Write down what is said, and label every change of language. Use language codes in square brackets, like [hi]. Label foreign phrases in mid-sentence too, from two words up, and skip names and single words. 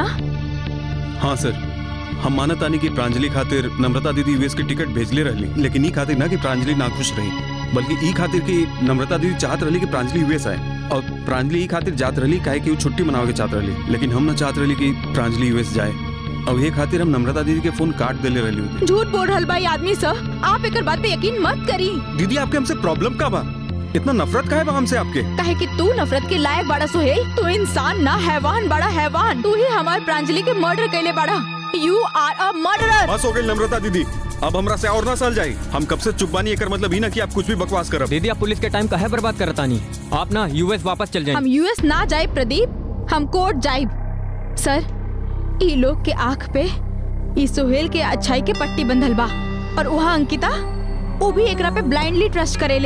[bho] हाँ सर, हम मानत आनी की प्रांजलि खातिर नम्रता दीदी यूएस की टिकट भेजले रहली, लेकिन ई खातिर ना कि प्रांजलि नाखुश रही, बल्कि ई खातिर कि नम्रता दीदी चाहत रहली कि प्रांजलि यूएस आए, और प्रांजलि ई खातिर जात रहली काहे कि वो छुट्टी मनावे के चाहत रहली, लेकिन हम ना चाहत रहली कि प्रांजलि यूएस जाए, और ये खातिर हम नम्रता दीदी के फोन काट देले रहली। झूठ बोल रहल बा आदमी सर, आप एक बात पे यकीन मत करी। दीदी आपके हमसे प्रॉब्लम का बा? इतना नफरत काहे बा हमसे आपके? काहे कि तू नफरत के लायक बड़ा सोहेल, तू इंसान ना हैवान बड़ा हैवान, तू ही हमारे प्रांजलि के मर्डर कैले बड़ा। [en] You are a murderer. [bho] बस हो गई नम्रता दीदी, अब हमरा से और ना साल जाए, हम कब से चुप बानी, एकर मतलब ही ना कि आप कुछ भी बकवास करब। दीदी आप पुलिस के टाइम काहे बर्बाद करता नहीं, आप ना यूएस वापस चल जाए। हम यूएस ना जाए प्रदीप, हम कोर्ट जाए। सर ई लोग के आँख पे ई सोहेल के अच्छाई के पट्टी बंधल बा, और वहाँ अंकिता वो भी एकरा पे [en] blindly trust [bho] करेले।